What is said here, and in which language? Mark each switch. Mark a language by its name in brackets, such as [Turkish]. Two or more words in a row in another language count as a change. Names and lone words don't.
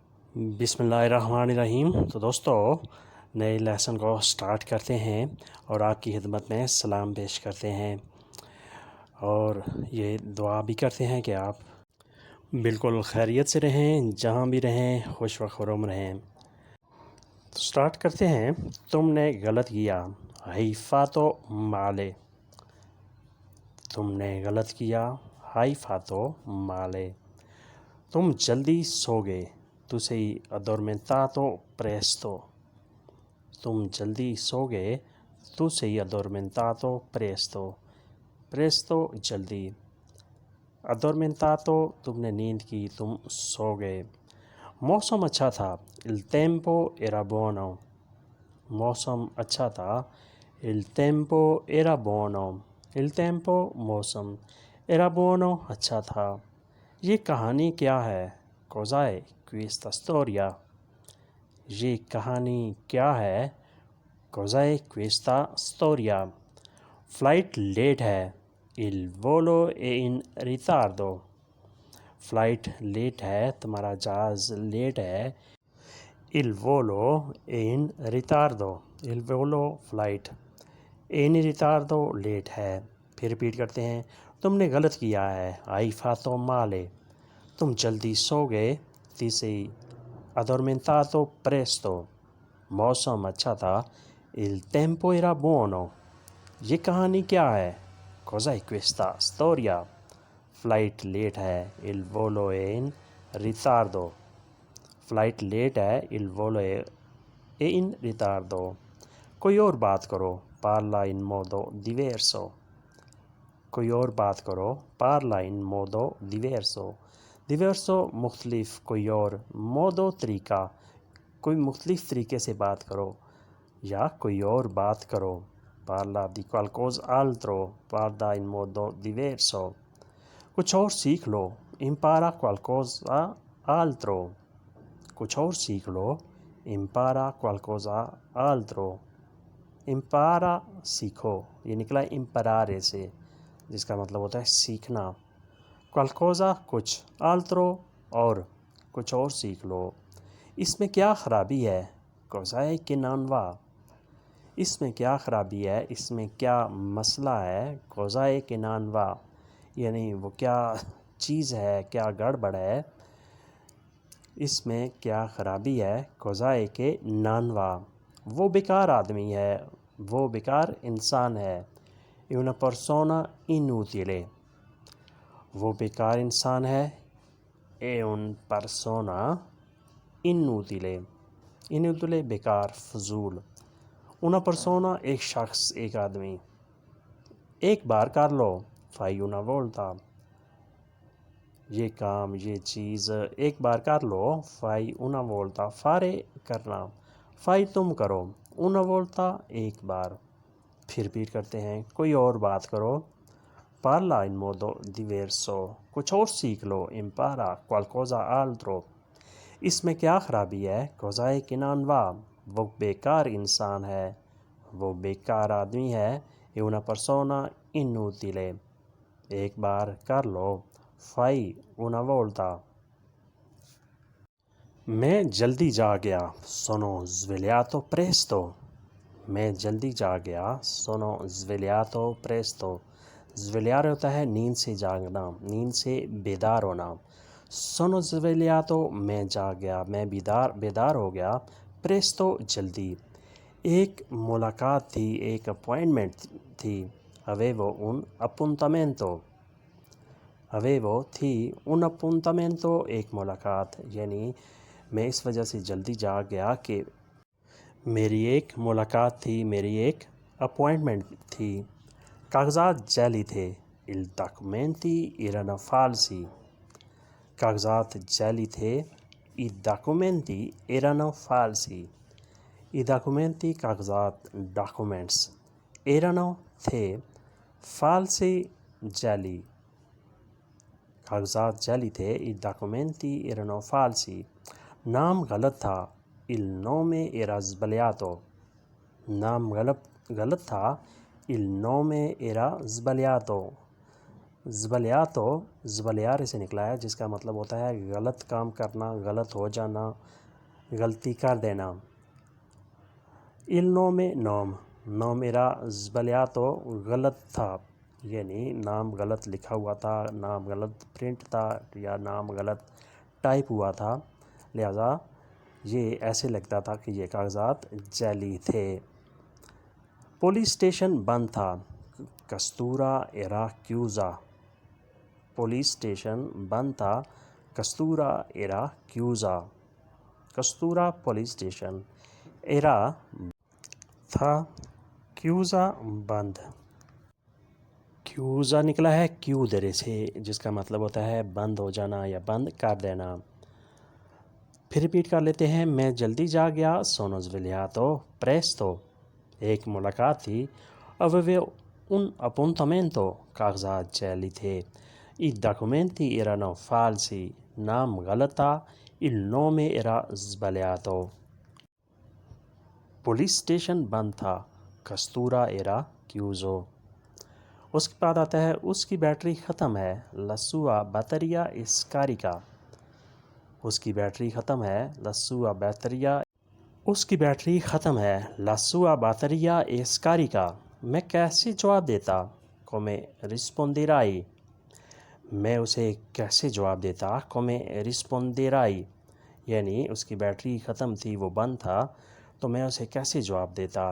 [Arabic] بسم اللہ الرحمن الرحیم۔ [Urdu] تو دوستو نئے لیسن کو سٹارٹ کرتے ہیں اور آپ کی خدمت میں سلام پیش کرتے ہیں اور یہ دعا بھی کرتے ہیں کہ آپ بالکل خیریت سے رہیں، جہاں بھی رہیں خوش و خرم رہیں۔ تو سٹارٹ کرتے ہیں۔ تم نے غلط کیا [Italian] hai fatto male, [Urdu] تم نے غلط کیا [Italian] hai fatto male, [Urdu] تم جلدی سو گئے تو [Italian] sei addormentato presto، [Urdu] تم جلدی سو گئے تو [Italian] sei addormentato presto، [Urdu] presto جلدی، addormentato تم نے نیند کی، تم سو گئے۔ موسم اچھا تھا [Italian] il tempo era buono، [Urdu] موسم اچھا تھا [Italian] il tempo era buono، il tempo [Urdu] موسم [Italian] era buono [Urdu] اچھا تھا۔ یہ کہانی کیا ہے [Italian] cos'è questa storia، [Urdu] یہ کہانی کیا ہے [Italian] cos'è questa storia۔ [Urdu] فلائٹ لیٹ ہے [Italian] il volo è in ritardo، [Urdu] فلائٹ لیٹ ہے، تمہارا جہاز لیٹ ہے [Italian] il volo è in ritardo، il volo [Urdu] فلائٹ [Italian] è in ritardo [Urdu] لیٹ ہے۔ پھر ریپیٹ کرتے ہیں۔ تم نے غلط کیا ہے [Italian] hai fatto male، [Urdu] تم جلدی سو گئے [Italian] ti sei addormentato presto، [Urdu] موسم اچھا تھا [Italian] il tempo era buono۔ [Urdu] یہ کہانی کیا ہے [Italian] cos'è questa storia، [Urdu] فلائٹ لیٹ ہے [Italian] il volo è in ritardo، [Urdu] فلائٹ لیٹ ہے [Italian] il volo è in ritardo۔ [Urdu] کوئی اور بات کرو [Italian] parla in modo diverso، [Urdu] کوئی اور بات کرو [Italian] parla in modo diverso، [Urdu] diverso مختلف، کوئی اور modo طریقہ، کوئی مختلف طریقے سے بات کرو یا کوئی اور بات کرو [Italian] parla di qualcos'altro، parla in modo diverso۔ [Urdu] کچھ اور سیکھ لو [Italian] impara qualcosa altro، [Urdu] کچھ اور سیکھ لو [Italian] impara qualcosa altro، [Urdu] impara سیکھو، یہ نکلا imparare سے جس کا مطلب ہوتا ہے سیکھنا، qualcosa کچھ، altro اور، کچھ اور سیکھ لو۔ اس میں کیا خرابی ہے [Italian] cos'è che non va، [Urdu] اس میں کیا خرابی ہے، اس میں کیا مسئلہ ہے [Italian] cos'è che non va، [Urdu] یعنی وہ کیا چیز ہے، کیا گڑبڑ ہے، اس میں کیا خرابی ہے [Italian] cos'è che non va۔ [Urdu] وہ بیکار آدمی ہے، وہ بیکار انسان ہے [Italian] è una persona inutile، [Urdu] وہ بیکار انسان ہے [Italian] è un persona inutile، [Urdu] inutile بیکار، فضول۔ [Italian] una persona [Urdu] ایک شخص، ایک آدمی۔ ایک بار کر لو [Italian] fai una volta، [Urdu] یہ کام، یہ چیز ایک بار کر لو [Italian] fai una volta، [Urdu] fare کرنا، fai تم کرو [Italian] una volta [Urdu] ایک بار۔ پھر ریپیٹ کرتے ہیں۔ کوئی اور بات کرو [Italian] parla in modo diverso، [Urdu] کچھ اور سیکھ لو [Italian] impara qualcosa altro۔ [Urdu] اس میں کیا خرابی ہے [Italian] cos'è che non va، [Urdu] وہ بیکار انسان ہے، وہ بیکار آدمی ہے [Italian] è una persona inutile، [Urdu] ایک بار کر لو [Italian] fai una volta۔ [Urdu] میں جلدی جاگ گیا [Italian] sono svegliato presto، [Urdu] میں جلدی جاگ گیا [Italian] sono svegliato presto، [Urdu] svegliare ہوتا ہے نیند سے جاگنا، نیند سے بیدار ہونا۔ [Italian] sono svegliato [Urdu] میں جاگ گیا، میں بیدار ہو گیا presto جلدی۔ ایک ملاقات تھی، ایک اپوائنٹمنٹ تھی [Italian] avevo un appuntamento، [Urdu] avevo تھی [Italian] un appuntamento [Urdu] ایک ملاقات، یعنی میں اس وجہ سے جلدی جاگ گیا کہ میری ایک ملاقات تھی، میری ایک اپوائنٹمنٹ تھی۔ کاغذات جعلی تھے [Italian] i documenti erano falsi، [Urdu] کاغذات جعلی تھے [Italian] i documenti erano falsi، i documenti [Urdu] کاغذات ڈاکومنٹس erano تھے falsi جعلی، کاغذات جعلی تھے [Italian] i documenti erano falsi۔ [Urdu] نام غلط تھا [Italian] il nome era sbagliato، [Urdu] نام غلط تھا [Italian] il nome era sbagliato، sbagliato sbagliare [Urdu] سے نکلا ہے، جس کا مطلب ہوتا ہے غلط کام کرنا، غلط ہو جانا، غلطی کر دینا۔ il نام [Italian] era sbagliato [Urdu] غلط تھا، یعنی نام غلط لکھا ہوا تھا، نام غلط پرنٹ تھا یا نام غلط ٹائپ ہوا تھا، لہذا یہ ایسے لگتا تھا کہ یہ کاغذات جعلی تھے۔ پولیس اسٹیشن بند تھا، [Italian] questura era chiusa. [Urdu] پولیس اسٹیشن بند تھا، [Italian] questura era chiusa. [Urdu] کستورا پولیس اسٹیشن، era تھا، کیوزا بند۔ کیوزا نکلا ہے کیودرے سے، جس کا مطلب ہوتا ہے بند ہو جانا یا بند کر دینا۔ پھر ریپیٹ کر لیتے ہیں۔ میں جلدی جا گیا، [Italian] sono svegliato presto۔ [Urdu] ایک ملاقات تھی، [Italian] avevo un appuntamento۔ [Urdu] کاغذات جعلی تھے، [Italian] i documenti erano falsi۔ [Urdu] نام غلط تھا، [Italian] il nome era sbagliato۔ [Urdu] پولیس اسٹیشن بند تھا، [Italian] questura era chiuso. [Urdu] اس کے بعد آتا ہے اس کی بیٹری ختم ہے، [Italian] la sua batteria è scarica۔ [Urdu] اس کی بیٹری ختم ہے، [Italian] la sua batteria [Urdu] اس کی بیٹری ختم ہے، [Italian] la sua batteria è scarica۔ [Urdu] میں کیسے جواب دیتا، [Italian] come risponderai۔ [Urdu] میں اسے کیسے جواب دیتا، [Italian] come risponderai، [Urdu] یعنی اس کی بیٹری ختم تھی، وہ بند تھا، تو میں اسے کیسے جواب دیتا۔